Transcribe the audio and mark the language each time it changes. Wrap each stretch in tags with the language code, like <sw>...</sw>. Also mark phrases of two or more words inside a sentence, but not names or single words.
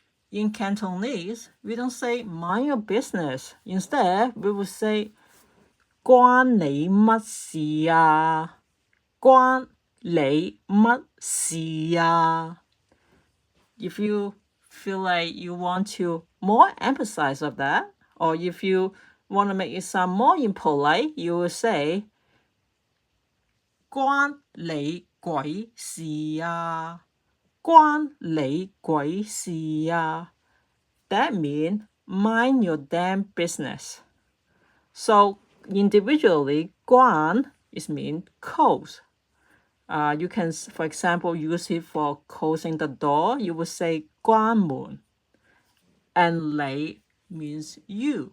<en>in Cantonese, we don't say mind your business. Instead, we would say</en> <yue>關你乜事啊？關你乜事啊？</yue> <en>If you feel like you want to more emphasize of that, or if you want to make it sound more impolite, you will say</en> <yue>關你鬼事啊？關你鬼事啊？</yue> <en>That means mind your damn business. So individually, 關 is mean close. You can, for example, use it for closing the door. You would say 關門. And 你 means you.</en>